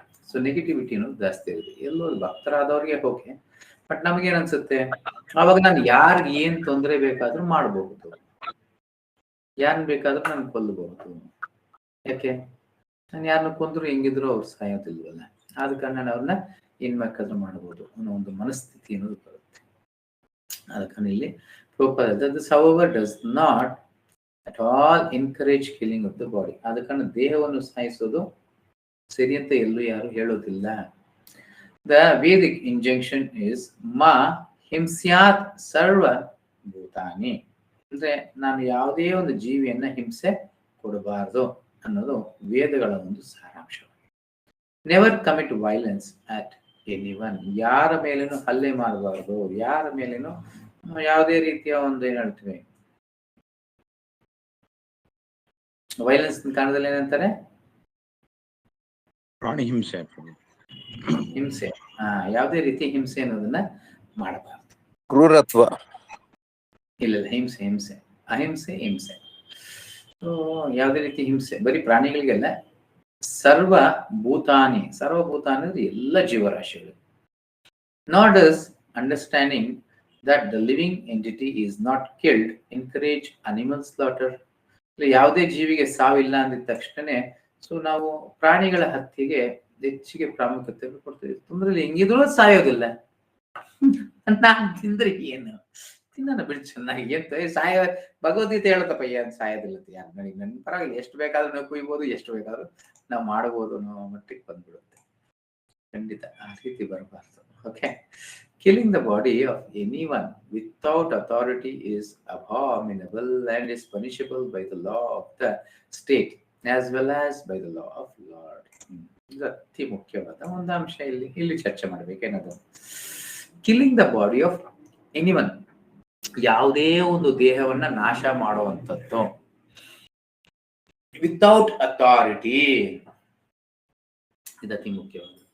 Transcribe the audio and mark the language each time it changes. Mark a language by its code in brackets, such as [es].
[kn] So negativity ಅನ್ನೋದು ಜಾಸ್ತಿ ಇರುತ್ತೆ. ಎಲ್ಲೋ ಭಕ್ತರಾದವ್ರಿಗೆ ಓಕೆ, ಬಟ್ ನಮಗೇನ್ ಅನ್ಸುತ್ತೆ, ಅವಾಗ ನಾನು ಯಾರಿಗೆ ಏನ್ ತೊಂದರೆ ಬೇಕಾದ್ರೂ ಮಾಡಬಹುದು, ಯಾರನ್ನ ಬೇಕಾದ್ರೂ ನಾನು ಕೊಲ್ಲಬಹುದು. ಯಾಕೆ, ನಾನು ಯಾರನ್ನ ಕೊಂದ್ರು ಹೆಂಗಿದ್ರು ಅವ್ರು ಸಾಯೋದಿಲ್ವಲ್ಲ, ಆದ ಕಾರಣ ನಾನು ಅವ್ರನ್ನ ಏನ್ ಬೇಕಾದ್ರೂ ಮಾಡಬಹುದು ಅನ್ನೋ ಒಂದು ಮನಸ್ಥಿತಿ ಅನ್ನೋದು ಬರುತ್ತೆ. ಅದಕ್ಕೆ ಇಲ್ಲಿ [en] this however does not at all encourage killing of the body. [kn] ಅದಕ್ಕೆ ದೇಹವನ್ನು ಸಾಯಿಸೋದು ಸರಿ ಅಂತ ಎಲ್ಲೂ ಯಾರು ಹೇಳೋದಿಲ್ಲ. [en] The Vedic injunction is ma himsyat sarva bhutani. [kn] ಅಂದ್ರೆ ನಾನು ಯಾವುದೇ ಒಂದು ಜೀವಿಯನ್ನ ಹಿಂಸೆ ಕೊಡಬಾರದು ಅನ್ನೋದು ವೇದಗಳ ಒಂದು ಸಾರಾಂಶ. [en] Never commit violence at anyone. [kn] ಯಾರ ಮೇಲೇನು ಹಲ್ಲೆ ಮಾಡಬಾರದು, ಯಾರ ಮೇಲೇನು ಯಾವುದೇ ರೀತಿಯ ಒಂದು ಏನ್ ಹೇಳ್ತೀವಿ ವೈಲೆನ್ಸ್ ಕಾರಣದಲ್ಲಿ ಏನಂತಾರೆ, ಪ್ರಾಣಿ ಹಿಂಸೆ. ಹಿಂಸೆ, ಯಾವುದೇ ರೀತಿ ಹಿಂಸೆ ಅನ್ನೋದನ್ನ ಮಾಡಬಾರದು. ಕ್ರೂರತ್ವ ಇಲ್ಲ, ಹಿಂಸೆ ಹಿಂಸೆ ಅಹಿಂಸೆ ಹಿಂಸೆ. ಯಾವುದೇ ರೀತಿ ಹಿಂಸೆ ಬರೀ ಪ್ರಾಣಿಗಳಿಗೆಲ್ಲ, ಸರ್ವಭೂತಾನಿ, ಸರ್ವಭೂತಾನಿ ಅಂದ್ರೆ ಎಲ್ಲ ಜೀವರಾಶಿಗಳು. [en] Not does understanding that the living entity is not killed encourage animal slaughter. [kn] ಯಾವುದೇ ಜೀವಿಗೆ ಸಾವಿಲ್ಲ ಅಂದಿದ ತಕ್ಷಣನೇ ಸೊ ನಾವು ಪ್ರಾಣಿಗಳ ಹತ್ಯೆಗೆ ಹೆಚ್ಚಿಗೆ ಪ್ರಾಮುಖ್ಯತೆ ಕೊಡ್ತೀವಿ. ತೊಂದ್ರೆ ಹೆಂಗಿದ್ರು ಸಾಯೋದಿಲ್ಲ, ನಾನ್ ತಿಂದ್ರೆ ಏನು ತಿನ್ನ ಬಿಡಿ ಚೆನ್ನಾಗಿ ಅಂತ ಸಾಯ ಭಗವದ್ಗೀತೆ ಹೇಳತ್ತಪ್ಪ, ಏನ್ ಸಾಯೋದಿಲ್ಲ ಯಾರು ನನಗೆ ನನ್ ಪರವಾಗಿಲ್ಲ, ಎಷ್ಟು ಬೇಕಾದ್ರೂ ನಾವು ಕುಯ್ಬೋದು, ಎಷ್ಟು ಬೇಕಾದ್ರೂ ನಾವು ಮಾಡಬಹುದು ಅನ್ನೋ ಮಟ್ಟಿಗೆ ಬಂದ್ಬಿಡುತ್ತೆ. ಖಂಡಿತ ಆ ರೀತಿ ಬರಬಾರ್ದು. [en] Okay, killing the body of anyone without authority is abominable and is punishable by the law of the state as well as by the law of Lord. [kn] ಇದು ಅತಿ ಮುಖ್ಯವಾದ ಒಂದು ಅಂಶ ಇಲ್ಲಿ ಚರ್ಚೆ ಮಾಡ್ಬೇಕೇನದು. [en] killing the body of anyone, [kn] ಯಾವುದೇ ಒಂದು ದೇಹವನ್ನ ನಾಶ ಮಾಡುವಂಥದ್ದು [en] without authority, [kn] ಇದು ಅತಿ ಮುಖ್ಯವಾದ.